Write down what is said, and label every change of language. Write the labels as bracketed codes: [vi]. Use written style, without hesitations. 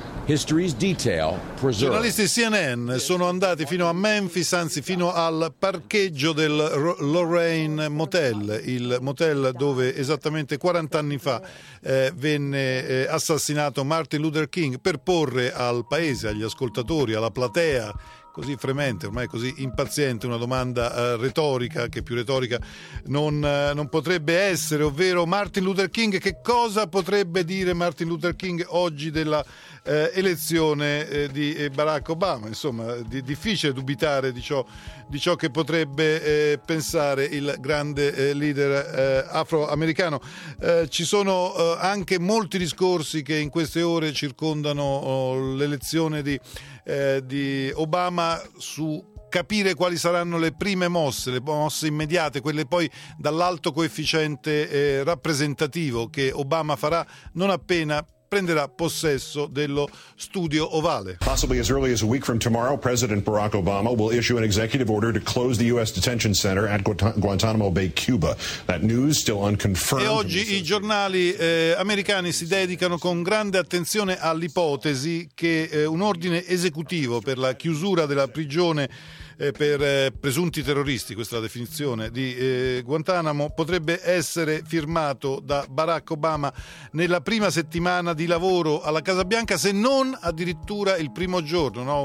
[en] History's detail preserved. [it] Giornalisti CNN sono andati fino a Memphis, anzi fino al parcheggio del Lorraine Motel, il motel dove esattamente 40 anni fa venne assassinato Martin Luther King, per porre al paese, agli ascoltatori, alla platea così fremente, ormai così impaziente, una domanda retorica, che più retorica non potrebbe essere, ovvero: Martin Luther King, che cosa potrebbe dire Martin Luther King oggi della elezione di Barack Obama? Insomma, difficile dubitare di ciò che potrebbe pensare il grande leader afroamericano. Ci sono anche molti discorsi che in queste ore circondano l'elezione di Obama, su capire quali saranno le prime mosse, le mosse immediate, quelle poi dall'alto coefficiente rappresentativo che Obama farà non appena prenderà possesso dello studio ovale. [en] Possibly as early as a week from tomorrow, President Barack Obama will issue an executive order to close the U.S. detention center at Guantanamo Bay, Cuba. That news still unconfirmed. [it] E oggi i giornali americani si dedicano con grande attenzione all'ipotesi che un ordine esecutivo per la chiusura della prigione per presunti terroristi, questa è la definizione, di Guantanamo, potrebbe essere firmato da Barack Obama nella prima settimana di lavoro alla Casa Bianca, se non addirittura il primo giorno, no?